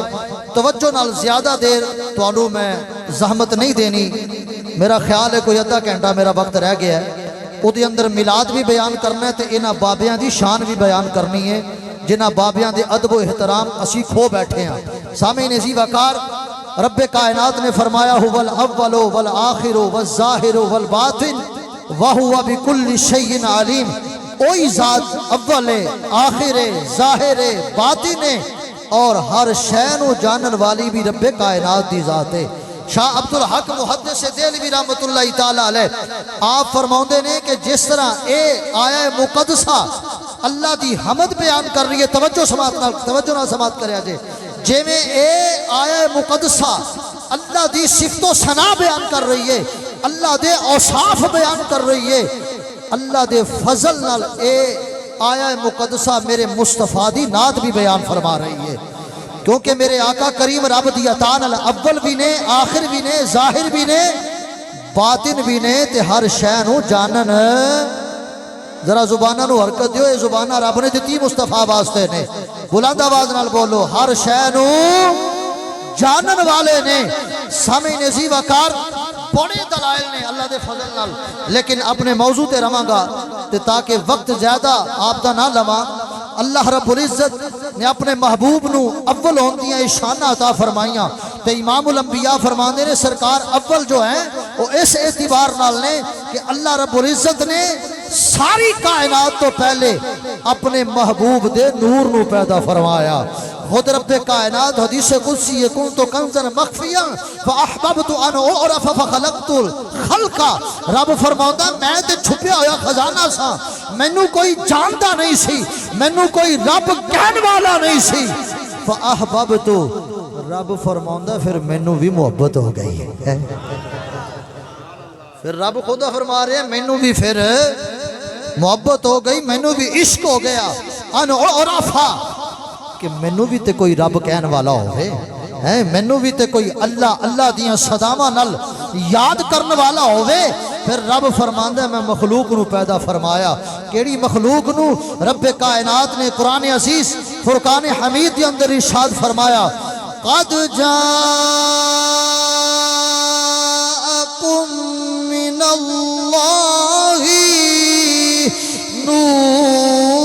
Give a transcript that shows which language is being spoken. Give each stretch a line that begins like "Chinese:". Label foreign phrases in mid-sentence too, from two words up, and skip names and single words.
Punjabi: توجہ نال زیادہ دیر توانوں میں زحمت نہیں دینی، میرا خیال ہے کوئی آدھا گھنٹہ میرا وقت رہ گیا ہے، او دے اندر میلاد بھی بیان کرنا ہے تے انہاں بابیاں دی شان بھی بیان کرنی ہے جنہاں بابیاں دے ادب و احترام اسی کھو بیٹھے ہیں۔ سامعین عزیز وقار، رب کائنات نے فرمایا
Arabic: هو الاول والآخر والظاہر والباطن وهو بكل شيء علیم،
Urdu: وہی ذات اول ہے، آخر ہے، ظاہر ہے، باطن ہے،
Punjabi: اور ہر شے نو جانن والی بھی رب کائنات دی ذات ہے۔ شاہ عبدالحق محدث دہلوی
Arabic: رحمت اللہ تعالیٰ علیہ
Punjabi: آپ فرماؤندے نے کہ جس طرح اے آیا مقدسہ اللہ دی حمد بیان کر رہی ہے، توجہ نہ سماعت کریا جے، جے میں اے آیا مقدسہ اللہ دی صفت و ثنا بیان کر رہی ہے، اللہ دے اوصاف بیان کر رہی ہے، اللہ دے فضل نال اے آیا مقدسہ میرے مصطفیٰ دی نعت بھی بیان فرما رہی ہے، کیونکہ میرے آقا کریم رب دی عطا نال اول بھی نے، آخر بھی نے، ظاہر بھی نے، باطن بھی نے، تے ہر شے نو جانن۔ ذرا زبانہ نو حرکت دیو، یہ زبانہ رب نے دتی مصطفیٰ واسطے نے، بلند آواز نال بولو، ہر شے نو جانن والے نے۔ سامعین عزیز وقار، بڑے دلائل نے اللہ دے فضل نال، لیکن اپنے موضوع تے رواں گا تے تاکہ وقت زیادہ آپ دا نہ لواں۔ اللہ رب العزت نے اپنے محبوب نو اول ہوندیاں شانہ عطا فرمائیاں، تے امام الانبیاء فرماندے نے سرکار اول جو ہیں وہ اس اعتبار نال نے کہ اللہ رب العزت نے ساری کائنات تو پہلے اپنے محبوب دے نور نو پیدا فرمایا۔ خود رب کائنات حدیث قدسی
Arabic: کنت کنزا مخفیا فاحببت ان اعرف فخلقت الخلق،
Punjabi: رب فرماتا میں تے چھپیا ہویا خزانہ سا، مینوں کوئی جانتا نہیں سی، مینوں کوئی رب کہن والا نہیں سی، فاحببت، رب فرماتا پھر مینوں بھی محبت ہو گئی ہے، پھر رب خدا فرما رہے ہیں مینوں بھی پھر محبت ہو گئی، مینوں بھی عشق ہو گیا،
Arabic: ان اعرف
Punjabi: کہ مینوں بھی تے کوئی رب کہن والا ہوئے، مینوں بھی تے کوئی اللہ دیاں صداواں نال یاد کرن والا ہوئے۔ پھر رب فرماندا ہے میں مخلوق نو پیدا فرمایا، کیڑی مخلوق نو؟
Urdu: رب کائنات نے قرآن عزیز فرقان حمید کے اندر ارشاد فرمایا،
Arabic: قد جاءکم من اللہ نور